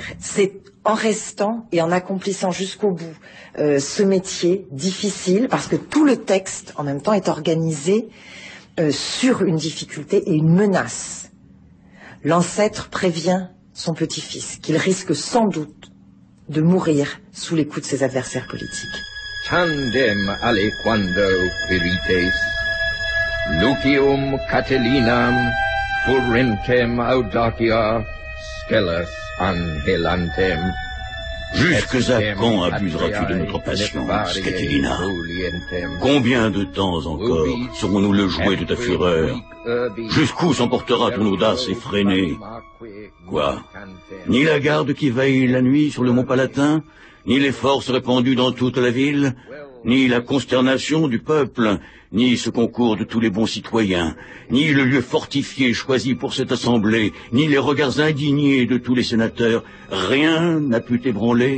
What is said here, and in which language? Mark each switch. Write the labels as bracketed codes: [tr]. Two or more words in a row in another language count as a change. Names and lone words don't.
[fr] C'est en restant et en accomplissant jusqu'au bout ce métier difficile, parce que tout le texte en même temps est organisé sur une difficulté et une menace. L'ancêtre prévient son petit-fils qu'il risque sans doute de mourir sous les coups de ses adversaires politiques. [la] Tandem aliquando virites, Lucium Catilinam, Furintem audacia, Scelus anhelantem. [fr] Jusqu'à quand abuseras-tu de notre patience, Catilina? Combien de temps encore serons-nous le jouet de ta fureur? Jusqu'où s'emportera ton audace effrénée? Quoi? Ni la garde qui veille la nuit sur le mont Palatin, ni les forces répandues dans toute la ville, ni la consternation du peuple, ni ce concours de tous les bons citoyens, ni le lieu fortifié choisi pour cette assemblée, ni les regards indignés de tous les sénateurs, rien n'a pu t'ébranler.